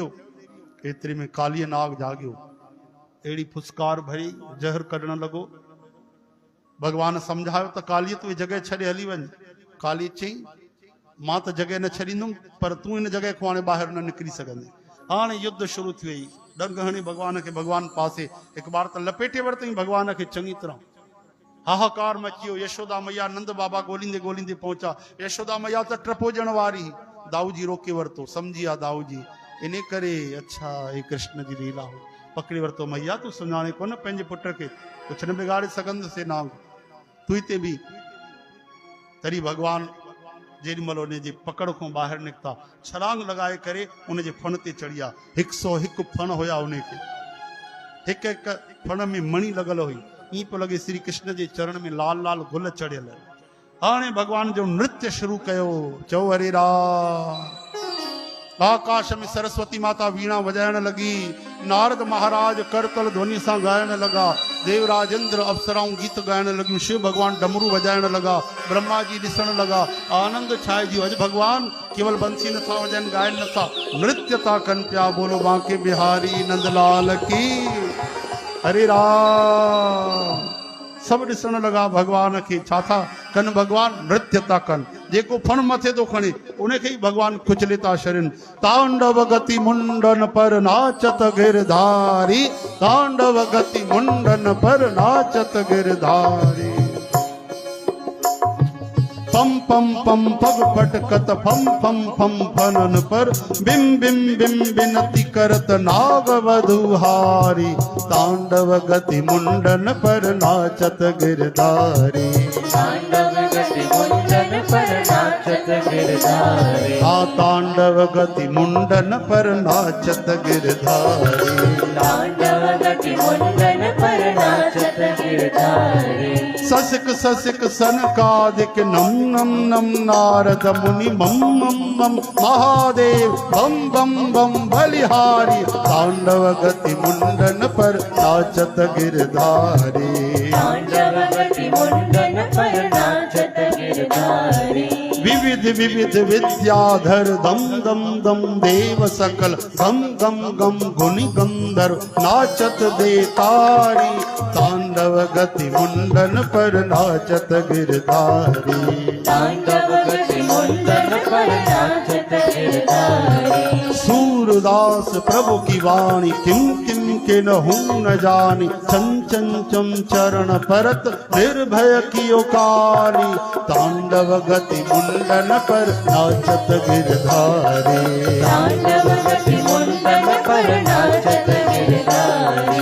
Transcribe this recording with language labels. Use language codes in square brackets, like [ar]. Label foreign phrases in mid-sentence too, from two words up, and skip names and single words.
[sd] एतिरे में कालीअ नाग जागियो अहिड़ी फुसकार भरी जहर कढण लॻो। भगवान सम्झायो त कालीअ तूं जॻह छॾे हली वञ। काली चई मां त जॻह न छॾींदुमि पर तूं इन जॻह खां हाणे ॿाहिरि न निकिरी सघंदे। हाणे युद्ध शुरू थी वई डंग हणी भगवान खे भगवान पासे हिकु बार त लपेटे वरितई भगवान खे चङी तरह। हाहाकार मची वियो। यशोदा मैया नंद बाबा ॻोल्हींदे पहुचा। यशोदा मैया त ट्रपोजण वारी दाऊ जी रोके वरितो समझी विया दाऊ जी इन करे अच्छा हे कृष्ण जी लीला हो। पकड़े वरितो मैया तूं सुञाणे कोन पंहिंजे पुट खे कुझु न बिगाड़े सघंदुसि नाग तूं हिते बि। तॾहिं भगवान जेॾी महिल उन जे पकड़ खां ॿाहिरि निकिता छलांग लॻाए करे उन जे फण ते चढ़िया। 101 फण हुया उनखे हिकु हिकु फण में मणी लॻल हुई। ईअं पियो लॻे श्री कृष्ण जे चरण में लाल लाल गुल चढ़ियल। हाणे भगवान जो नृत्य शुरू कयो। चओ हरे राम। आकाश में सरस्वती माता वीणा वजाइण लगी। नारद महाराज करतल ध्वनि सां ॻाइण लॻा। देवराज इंद्र अप्सराऊं गीत ॻाइण लॻियूं। शिव भगवान डमरू वजाइण लॻा। ब्रह्मा जी ॾिसण लॻा। आनंद छाइजी अॼु भगवान केवल बंसी नथा वजाइनि ॻाइनि नथा नृत्य था कनि पिया। [hi] बोलो बांके बिहारी नंदलाल की हरे राम। [sd] सब ॾिसण लॻा भगवान खे छा था कनि भगवान नृत्य था कनि। जेको फण मथे थो खणे उनखे ई भगवान कुचले था छॾनि। [bra] तांडव गति मुंडन पर नाचत गिरधारी तांडव गति मुंडन पर नाचत गिरधारी। पम पम पम पग पटकत फम फम फम फनन पर बिम बिम बिम बिनती करत नाग वधुहारी। तांडव गति मुंडन पर नाचत गिरधारी तांडव गति मुंडन पर नाचत गिरधारी। तांडव गति मुंडन पर नाचत गिरधारी। तांडव गति मुंडन पर नाचत गिरधारी। ससिक ससिक सनकादिक नम नम नम नारद मुनि मम मम मम महादेव बम बम बम बलिहारी। तांडव गति मुंडन पर नाचत गिरधारी। तांडव गति मुंडन पर विविध विविध विद्याधर दम दम दम देव सकल गम गम गम गुनि गंधर्व नाचत देतारी तांडव गति मुंडन पर नाचत गिरधारी तांडव गति मुंडन पर नाचत गिरधारी सूरदास प्रभु की वाणी किम किम के नहूं न जानी चंचन चम चरण परत निर्भय कियो काली तांडव गति मुंडन पर नाचत गिरधारी तांडव गति मुंडन पर नाचत गिरधारी